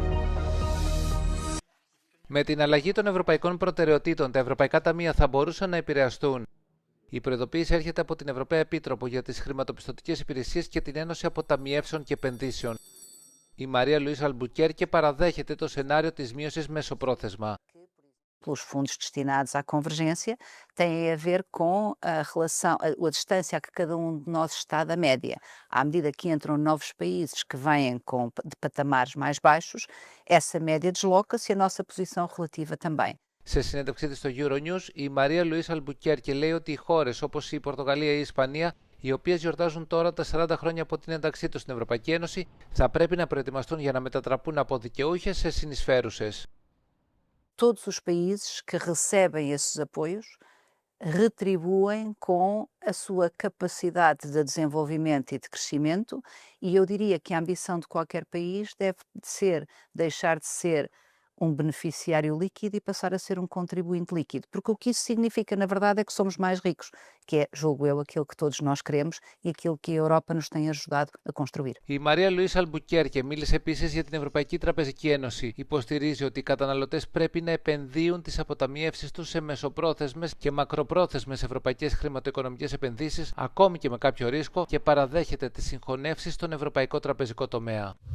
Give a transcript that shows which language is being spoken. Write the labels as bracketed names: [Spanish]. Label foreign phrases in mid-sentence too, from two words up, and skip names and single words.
[Greek] Με την αλλαγή των ευρωπαϊκών προτεραιοτήτων, τα ευρωπαϊκά ταμεία θα μπορούσαν να επηρεαστούν. Η προειδοποίηση έρχεται από την Ευρωπαία Επίτροπο για τις χρηματοπιστωτικές υπηρεσίες και την Ένωση Αποταμιεύσεων και Επενδύσεων. Η Μαρία Λουίς Αλμπουκέρκε παραδέχεται το σενάριο της μείωσης μεσοπρόθεσμα. [Portuguese] Pelos fundos destinados à convergência têm a ver com a distância a que cada de nós está da média. À medida que entram novos países que vêm de patamares mais baixos, essa média desloca-se e a nossa posição relativa também. [Greek] Σε συνέντευξή της στο euronews, η Μαρία Λουίς Αλμπουκέρκε λέει ότι οι χώρες όπως η Πορτογαλία ή η Ισπανία, οι οποίες γιορτάζουν τώρα τα 40 χρόνια από την ένταξή τους στην Ευρωπαϊκή Ένωση, θα πρέπει να προετοιμαστούν για να μετατραπούν από δικαιούχες σε συνεισφέρουσες. [Portuguese] Todos os países que recebem esses apoios retribuem com a sua capacidade de desenvolvimento e de crescimento, e eu diria que a ambição de qualquer país deve deixar de ser beneficiário líquido e passar a ser contribuinte líquido, porque o que isso significa, na verdade, é que somos mais ricos, que é, julgo eu, aquilo que todos nós queremos e aquilo que a Europa nos tem ajudado a construir. [Greek] Η Μαρία Λουίς Αλμπουκέρκε μίλησε επίσης για την Ευρωπαϊκή Τραπεζική Ένωση. Υποστηρίζει ότι οι καταναλωτές πρέπει να επενδύουν τις αποταμιεύσεις τους σε μεσοπρόθεσμες και μακροπρόθεσμες ευρωπαϊκές χρηματοοικονομικές επενδύσεις, ακόμη και με κάποιο ρίσκο, και παραδέχεται τις συγχωνεύσεις στον ευρωπαϊκό τραπεζικό τομέα.